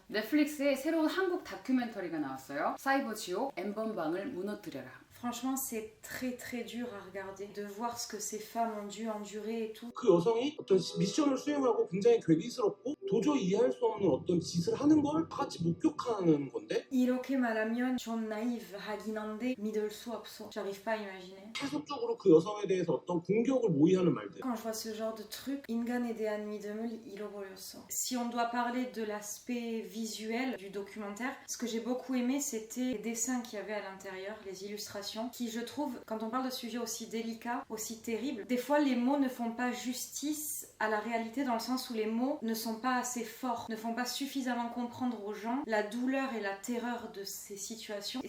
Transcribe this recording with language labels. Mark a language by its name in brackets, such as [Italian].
[Korean] 넷플릭스에 새로운 한국 다큐멘터리가 나왔어요. 사이버 지옥, N번방을 무너뜨려라. [French] Franchement, c'est très très dur à regarder, de voir ce que ces femmes ont dû endurer et tout. [Korean] 그 여성이 어떤 미션을 수행하고 굉장히 괴기스럽고 도저히 이해할 수 없는 어떤 짓을 하는 걸 다 같이 목격하는 건데 이렇게 말하면 좀 나이브 하긴 한데 믿을 수 없어. [French] J'arrive pas à imaginer. [Korean] 계속적으로 그 여성에 대해서 어떤 공격을 모의하는 말들. [French] Quand je vois ce genre de truc, [Korean] 인간에 대한 믿음을 잃어버렸어. [French] Si on doit parler de l'aspect visuel du documentaire, ce que j'ai beaucoup aimé, c'était les dessins qu'il y avait à l'intérieur, les illustrations, qui je trouve, quand on parle de sujets aussi délicats, aussi terribles, des fois les mots ne font pas justice à la réalité dans le sens où les mots ne sont pas assez forts, ne font pas suffisamment comprendre aux gens la douleur et la terreur de ces situations.